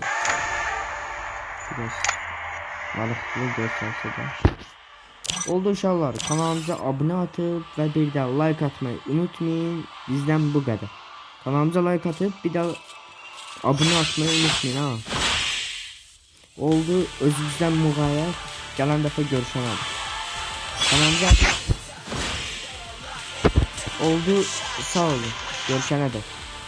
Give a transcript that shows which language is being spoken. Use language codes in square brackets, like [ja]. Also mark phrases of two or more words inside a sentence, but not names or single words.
[tr] Biraz maraqlı gösterse de. Oldu uşaqlar, kanalımıza abone atıp ve bir de like atmayı unutmayın. Bizden bu kadar. Kanalımıza like atıp bir de abone atmayı unutmayın ha. [az] Oldu, özünüzden müğayət. Gələn dəfə görüşənədir. Kanalımıza oldu, sağ olun. Görüşənədir.